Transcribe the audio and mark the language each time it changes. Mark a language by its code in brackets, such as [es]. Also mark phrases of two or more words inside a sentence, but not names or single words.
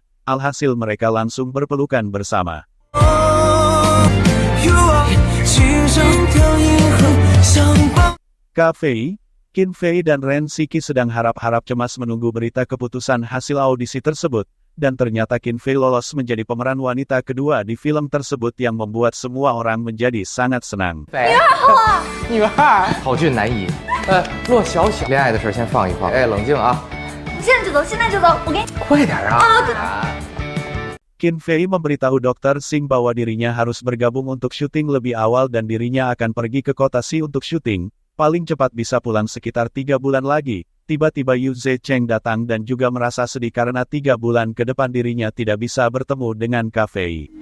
[id] Alhasil mereka langsung berpelukan bersama. Fei, Qin Fei dan Ren Shiki sedang harap-harap cemas menunggu berita keputusan hasil audisi tersebut, dan ternyata Qin Fei lolos menjadi pemeran wanita kedua di film tersebut yang membuat semua orang menjadi sangat senang. [zh] 女二，好俊难移。洛小小，恋爱的事先放一放。哎，冷静啊！现在就走，现在就走，我给你。快点啊！ [id] Qin Fei memberitahu Dr. Singh bahwa dirinya harus bergabung untuk syuting lebih awal dan dirinya akan pergi ke kota Si untuk syuting, paling cepat bisa pulang sekitar 3 bulan lagi. Tiba-tiba Yu Zecheng datang dan juga merasa sedih karena 3 bulan ke depan dirinya tidak bisa bertemu dengan Fei.